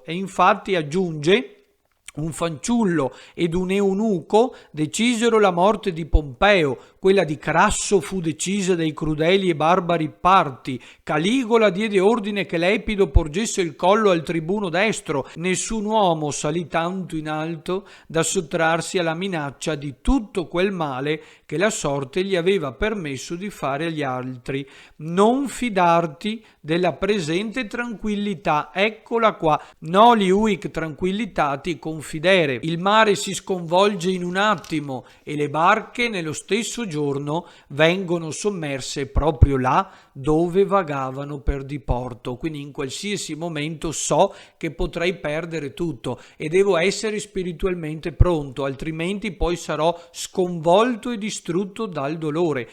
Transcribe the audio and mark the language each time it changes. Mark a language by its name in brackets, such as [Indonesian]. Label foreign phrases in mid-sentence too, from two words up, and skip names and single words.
[Italian] E infatti aggiunge: un fanciullo ed un eunuco decisero la morte di Pompeo, quella di Crasso fu decisa dai crudeli e barbari parti, Caligola diede ordine che Lepido porgesse il collo al tribuno destro, nessun uomo salì tanto in alto da sottrarsi alla minaccia di tutto quel male che la sorte gli aveva permesso di fare agli altri. Non fidarti della presente tranquillità, eccola qua, [Latin] noli huic tranquillitati confidere. [Italian] Il mare si sconvolge in un attimo e le barche nello stesso giorno vengono sommerse proprio là dove vagavano per diporto. Quindi in qualsiasi momento so che potrei perdere tutto e devo essere spiritualmente pronto, altrimenti poi sarò sconvolto e distrutto dal dolore.